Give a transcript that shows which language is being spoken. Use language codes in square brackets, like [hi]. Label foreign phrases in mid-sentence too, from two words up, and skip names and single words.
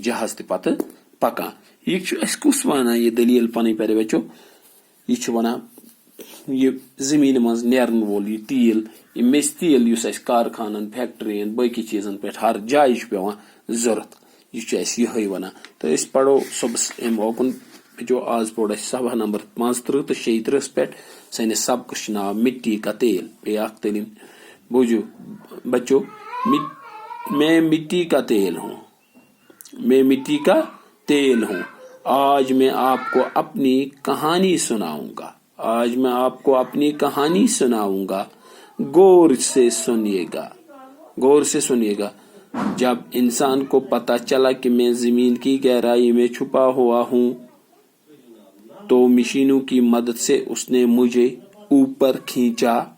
[ks] जहाज ते पकान यह कुस वन यह दलील पन पे बचो यह वन यह जमीन मज नेरन वोल यह तेल मेज तेल कारखानन फैक्ट्रियन बकी चीजन पे हर जाय पेवान जरूरत यह वन तो पढ़ो सुबह अम ओकुन जो आज पोड़ सभा नंबर 35 तो 36 पे सैनिस सबक नाव [hi] मिट्टी का तेल [ks] पे तलीम बूझो बच्चों [hi] मैं मिट्टी का तेल हूँ मैं मिट्टी का तेल हूँ आज मैं आपको अपनी कहानी सुनाऊंगा आज मैं आपको अपनी कहानी सुनाऊंगा गौर से सुनिएगा जब इंसान को पता चला कि मैं जमीन की गहराई में छुपा हुआ हूँ तो मशीनों की मदद से उसने मुझे ऊपर खींचा